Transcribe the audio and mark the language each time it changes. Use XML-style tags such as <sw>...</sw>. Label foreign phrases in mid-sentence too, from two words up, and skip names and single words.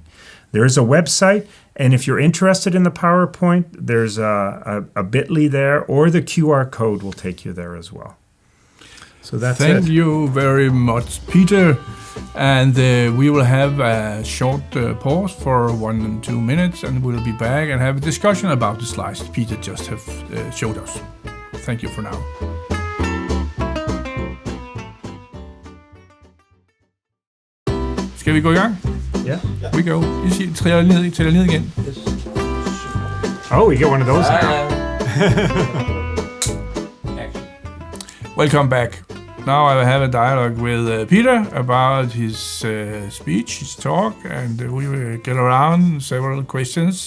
<en>There is a website, and if you're interested in the PowerPoint, there's a bit.ly there, or the QR code will take you there as well. So that's Thank you very much, Peter. And we will have a short pause for 1 and 2 minutes, and we'll be back and have a discussion about the slides Peter just have showed us. Thank you for now.</en> <da>Skal vi gå i gang?</da> <en>Yeah. We go.</en> <da>I tæller ned igen.</da> <en>Oh, we get one of those now. Welcome back. Now I will have a dialogue with Peter about his speech, his talk, and we will get around several questions.</en>